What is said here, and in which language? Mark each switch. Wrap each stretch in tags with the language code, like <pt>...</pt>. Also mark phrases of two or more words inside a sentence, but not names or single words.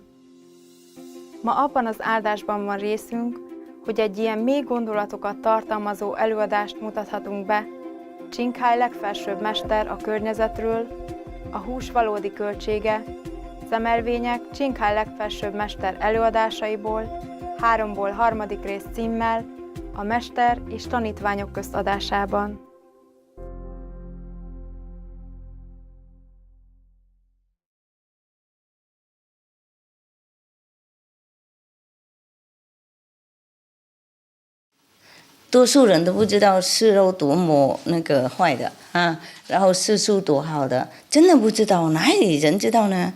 <hu>Ma abban az áldásban van részünk, hogy egy ilyen mély gondolatokat tartalmazó előadást mutathatunk be Ching legfelsőbb mester a környezetről, a hús valódi költsége, szemelvények Ching legfelsőbb mester előadásaiból, 3-ból 3. rész címmel, a mester és tanítványok közt adásában.</hu> <zh>多数人都不知道吃肉多么那个坏的啊，然后吃素多好的，真的不知道，哪里人知道呢？</zh>